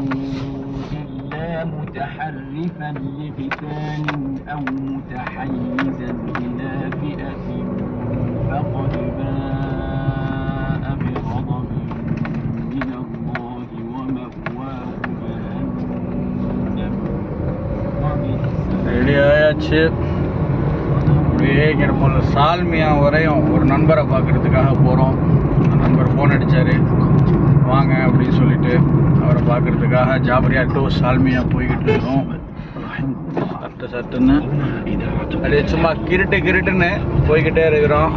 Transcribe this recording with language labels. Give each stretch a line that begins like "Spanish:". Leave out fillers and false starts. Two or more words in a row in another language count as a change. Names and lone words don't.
Arabic: متحرفا لقتال أو متحيزا إلى فئة فقد باء بغضب من الله ومأواه جهنم ரெடியாச்சு.
Tamil: அப்படியே நம்ம சால்மியா வரையும் ஒரு நண்பரை பார்க்குறதுக்காக போகிறோம். நண்பர் ஃபோன் அடித்தார், வாங்க அப்படின்னு சொல்லிட்டு அவரை பார்க்குறதுக்காக ஜாபரியா டு சால்மியா போய்கிட்டு இருக்கோம். சட்டுன்னு அப்படியே சும்மா கிருட்டுன்னு போய்கிட்டே இருக்கிறோம்.